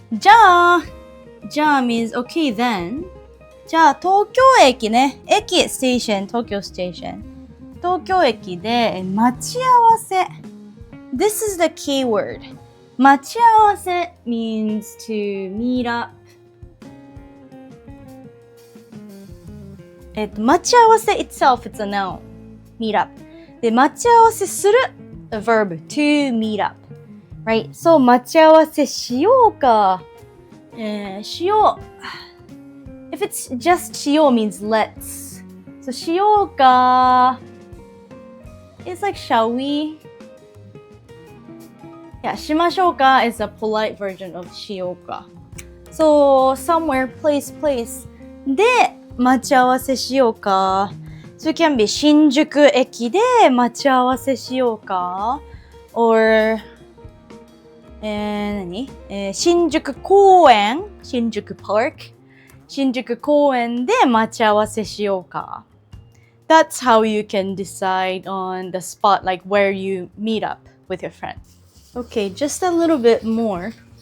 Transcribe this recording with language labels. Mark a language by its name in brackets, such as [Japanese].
[English] じゃあ means okay then. [Japanese] じゃあ東京駅ね。駅、ステーション、東京ステーション。東京駅で待ち合わせ。 [English] This is the key word. 待ち合わせ means to meet up. 待ち合わせ itself, it's a noun. Meet up. [Japanese] で、待ち合わせする [English] a verb, to meet up. Right? [Japanese] So, 待ち合わせしようか。しよう。 [English] If it's just しよう means let's. So, [Japanese] しようか。 [English] It's like, shall we? Yeah, [Japanese] しましょうか [English] is a polite version of [Japanese] しようか。 [English] So, somewhere, place. [Japanese] で、待ち合わせしようか。 [English] So, it can be [Japanese] 新宿駅で待ち合わせしようか。 Or, 新宿公園、新宿 park、新宿公園で待ち合わせしようか。 [English] That's how you can decide on the spot, like where you meet up with your friend. Okay, just a little bit more.